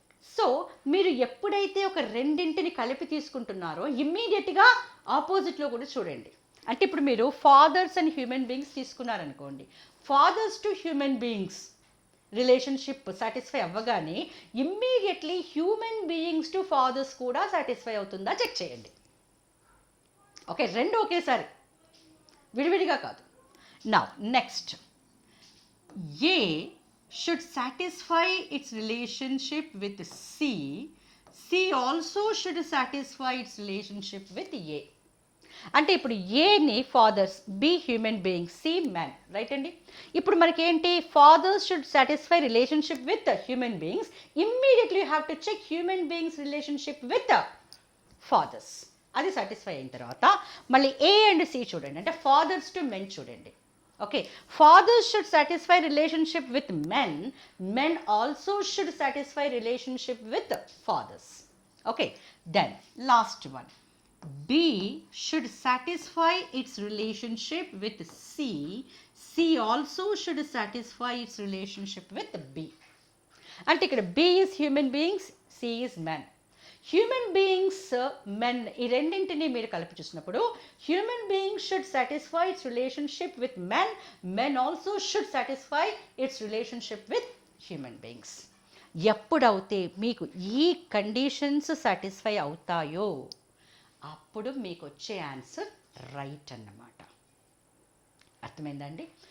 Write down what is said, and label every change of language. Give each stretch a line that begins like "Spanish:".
Telugu: So మీరు ఎప్పుడైతే ఒక రెండింటిని కలిపి తీసుకుంటున్నారో ఇమ్మీడియట్గా ఆపోజిట్లో కూడా చూడండి. అంటే ఇప్పుడు మీరు fathers and human beings తీసుకున్నారనుకోండి, fathers to human beings relationship satisfy అవ్వగానే immediately human beings to fathers కూడా సాటిస్ఫై అవుతుందా చెక్ చేయండి. ఓకే, రెండు ఒకేసారి, విడివిడిగా కాదు.
English: Now next, A should satisfy its relationship with C, C also should satisfy its relationship with A.
Telugu: అంటే ఇప్పుడు ఏని fathers, B human beings, C man, right అండి. ఇప్పుడు మనకి ఏంటి,
English: Fathers should satisfy relationship with human beings, immediately you have to check human beings relationship with fathers.
Telugu: అది satisfy అయిన తర్వాత మళ్ళీ ఏ అండ్ సి చూడండి, అంటే ఫాదర్స్ టు మెన్ చూడండి.
English: Okay, fathers should satisfy relationship with men, men also should satisfy relationship with fathers. Okay, then last one, B should satisfy its relationship with C. C also should satisfy its relationship with B.
Telugu: అంటే ఇక్కడ
English: B is human beings, C is man. Human beings, men,
Telugu: ఈ రెండింటిని మీరు కలిపి చూసినప్పుడు
English: Human beings should satisfy its relationship with men, men also should satisfy its relationship with human beings.
Telugu: ఎప్పుడైతే మీకు ఈ కండిషన్స్ సాటిస్ఫై అవుతాయో అప్పుడు మీకు వచ్చే ఆన్సర్ రైట్ అన్నమాట. అర్థమైందండి?